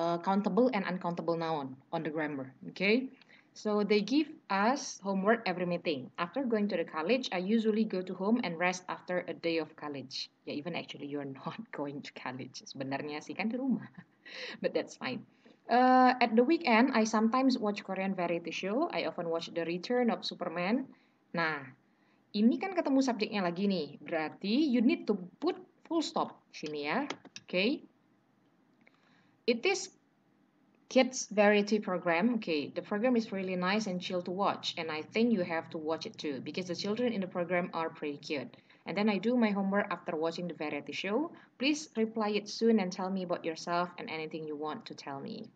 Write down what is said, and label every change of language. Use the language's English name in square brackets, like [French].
[English] Countable and uncountable noun on the grammar. Okay. So they give us homework every meeting. After going to the college, I usually go to home and rest after a day of college. Yeah, even actually you're not going to college. [Indonesian] Sebenarnya sih kan di rumah, [English] but that's fine. At the weekend, I sometimes watch Korean variety show. I often watch The Return of Superman. [Indonesian] Nah, ini kan ketemu subjeknya lagi nih. [English] Berarti you need to put full stop [Indonesian] sini ya. [English] Okay. It is kids variety program. Okay, the program is really nice and chill to watch, and I think you have to watch it too because the children in the program are pretty cute. And then I do my homework after watching the variety show. Please reply it soon and tell me about yourself and anything you want to tell me.